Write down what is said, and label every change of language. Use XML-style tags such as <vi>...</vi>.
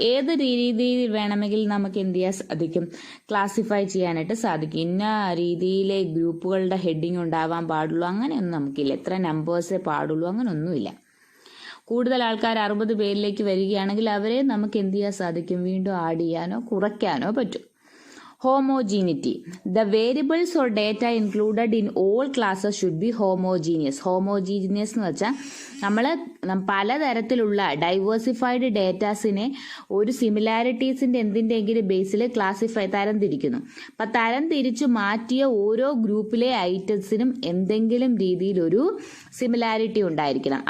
<ml>ഏത് രീതിയിൽ വേണമെങ്കിൽ നമുക്ക് എന്ത് ചെയ്യാൻ സാധിക്കും? ക്ലാസിഫൈ ചെയ്യാനായിട്ട് സാധിക്കും. ഇന്ന രീതിയിലെ ഗ്രൂപ്പുകളുടെ ഹെഡിങ് ഉണ്ടാവാൻ പാടുള്ളൂ അങ്ങനെയൊന്നും നമുക്കില്ല. എത്ര നമ്പേഴ്സേ പാടുള്ളൂ അങ്ങനെയൊന്നുമില്ല. കൂടുതൽ ആൾക്കാർ 60 പേരിലേക്ക് വരികയാണെങ്കിൽ അവരെ നമുക്ക് എന്ത് ചെയ്യാൻ സാധിക്കും? വീണ്ടും ആഡ് ചെയ്യാനോ കുറയ്ക്കാനോ പറ്റും.</ml> <en>Homogeneity. The variables or data included in all classes should be homogeneous.</en> <ml>Homogeneous എന്ന് വെച്ചാൽ നമ്മൾ പലതരത്തിലുള്ള ഡൈവേഴ്സിഫൈഡ് ഡേറ്റാസിനെ ഒരു സിമിലാരിറ്റീസിൻ്റെ എന്തിൻ്റെയെങ്കിലും ബേസിൽ തരംതിരിക്കുന്നു. അപ്പം തരംതിരിച്ച് മാറ്റിയ ഓരോ ഗ്രൂപ്പിലെ ഐറ്റംസിനും എന്തെങ്കിലും രീതിയിലൊരു സിമിലാരിറ്റി ഉണ്ടായിരിക്കണം.</ml>